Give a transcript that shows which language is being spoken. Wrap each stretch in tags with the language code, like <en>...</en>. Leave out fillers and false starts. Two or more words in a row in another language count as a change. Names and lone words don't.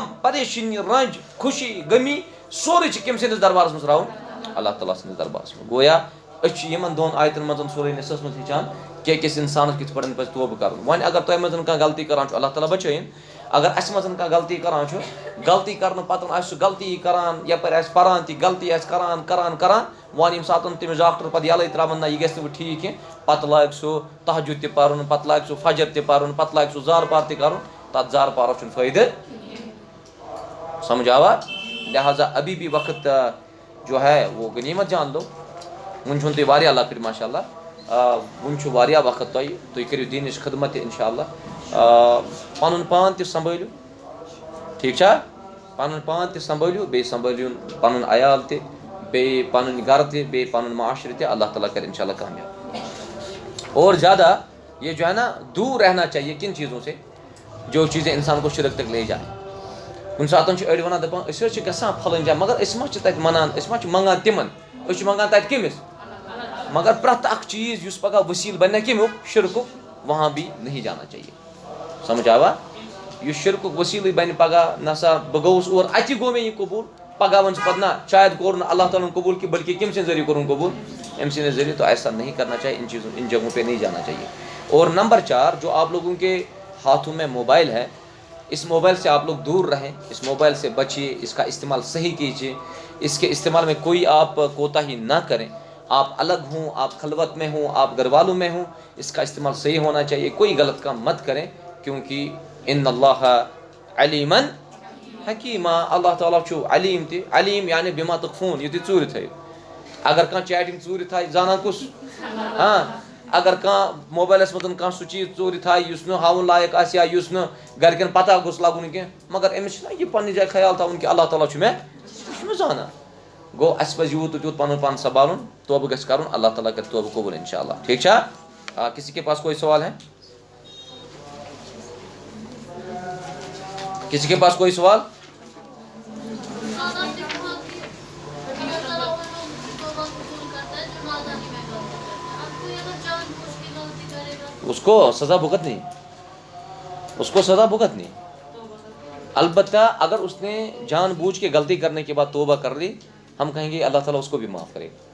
<ks>پریشٲنی رنج خوشی غمی سورُے چھُ کٔمۍ سٕنٛدِس دربارس منٛز راوُن اللہ تعالیٰ سٕنٛدِس دربارس منٛز گویا أسۍ چھِ یِمن دۄن آیتن منٛز سورُے نِسس منٛز ہیٚچھان کہِ أکِس اِنسانس کِتھ پٲٹھۍ پزِ توبہٕ کرُن وۄنۍ اگر تۄہہِ منٛز کانٛہہ غلطی کران چھُ اللہ تعالیٰ بچٲیِن اگر اسہِ منٛز کانٛہہ غلطی کران چھُ غلطی کرنہٕ پتہٕ آسہِ سُہ غلطی کران یپٲرۍ آسہِ پران تہِ غلطی آسہِ کران وۄنۍ ییٚمہِ ساتہٕ تٔمِس ڈاکٹر پتہٕ یلے تراوان نہ یہِ گژھِ نہٕ وۄنۍ ٹھیٖک کینٛہہ پتہٕ لاگہِ سُہ تہجُد تہِ پرُن پتہٕ لاگہِ سُہ فجر تہِ پرُن پتہٕ لاگہِ سُہ زار پار تہِ کرُن تتھ زار پارس چھُنہٕ فٲیدٕ</ks> <ur>سمجھ آوا لہٰذا ابھی بھی وقت جو ہے وہ غنیمت جان لو</ur> <ks>وُنہِ چھُنہٕ تُہۍ واریاہ لۄکٕٹۍ ماشاء اللہ وُنہِ چھُ واریاہ وقت تُہۍ کٔرِو دیٖنٕچ خدمت تہِ اِنشاء اللہ پنُن پان تہِ سمبٲلِو ٹھیٖک چھا پنُن پان تہِ سمبٲلِو بیٚیہِ سمبٲلِو پنُن عیال تہِ بیٚیہِ پنُن گرٕ تہِ بیٚیہِ پنُن معاشرٕ تہِ اللہ تعالیٰ کرِ اِنشاء اللہ کامیاب</ks> <ur>اور زیادہ یہ جو ہے نا دور رہنا چاہیے کن چیزوں سے جو چیزیں انسان کو شرک تک لے جائیں</ur> <ks>کُنہِ ساتہٕ چھِ أڑۍ وَنان دَپان أسۍ حظ چھِ گژھان پھلٲنۍ جایہِ مگر أسۍ ما چھِ تَتہِ مَنان أسۍ ما چھِ منٛگان تِمن أسۍ چھِ منٛگان تَتہِ کٔمِس مگر پرٛٮ۪تھ اکھ چیٖز یُس پگاہ ؤسیٖلہٕ بنہِ نا کَمیُک شرکُک</ks> <ur>وہاں بھی نہیں جانا چاہیے</ur> <ks>سمجھ آوا یُس شرکُک ؤسیٖلٕے بنہِ پگاہ نسا بہٕ گوٚوُس اور اَتہِ گوٚو مےٚ یہِ قبوٗل پگاہ وَن ژٕ پتہٕ نہ شاید کوٚر نہٕ اللہ تعالیٰ ہن قبوٗل کہِ بلکہِ کٔمۍ سٕنٛدِ ذٔریعہٕ کوٚرُن قبوٗل أمۍ سٕنٛدِ ذٔریعہٕ</ks> <ur>تو ایسا نہیں کرنا چاہیے ان جگہوں پہ نہیں جانا چاہیے اور نمبر 4 جو آپ لوگوں کے ہاتھوں میں موبائل ہے اس موبائل سے آپ لوگ دور رہیں اس موبائل سے بچیے اس کا استعمال صحیح کیجیے اس کے استعمال میں کوئی آپ کوتاہی نہ کریں آپ الگ ہوں آپ خلوت میں ہوں آپ گھر والوں میں ہوں اس کا استعمال صحیح ہونا چاہیے کوئی غلط کام مت کریں کیونکہ</ur> <ar>ان اللہ علیمن حکیمہ</ar> <ks>اللہ تعالیٰ چھُ علیم تہِ علیم</ks> <ur>یعنی</ur> <ar>بما تخفون</ar> <ks>یہِ تُہۍ ژوٗرِ تھٲیِو اگر کانٛہہ چیٹِنٛگ ژوٗرِ تھایہِ زانان کُس اگر کانٛہہ موبایلَس منٛز کانٛہہ سُہ چیٖز ژوٗرِ تھایہِ یُس نہٕ ہاوُن لایق آسہِ یا یُس نہٕ گرِکٮ۪ن پتہ گوٚژھ لگُن کینٛہہ مگر أمِس چھُنہ یہِ پننہِ جایہِ خیال تھاوُن کہِ اللہ تعالیٰ چھُ مےٚ زانان گوٚو اَسہِ پزِ یوٗت تہٕ تیوٗت پنُن پان سنبھالُن توبہٕ گژھِ کرُن اللہ تعالیٰ کرِ توبہٕ قبوٗل انشاء اللہ ٹھیٖک چھا</ks> <ur>کسی کے پاس کوئی سوال ہے کسی کے پاس کوئی سوال اس کو سزا بھگتنی البتہ اگر اس نے جان بوجھ کے غلطی کرنے کے بعد توبہ کر لی ہم کہیں گے اللہ تعالیٰ اس کو بھی معاف کرے</ur>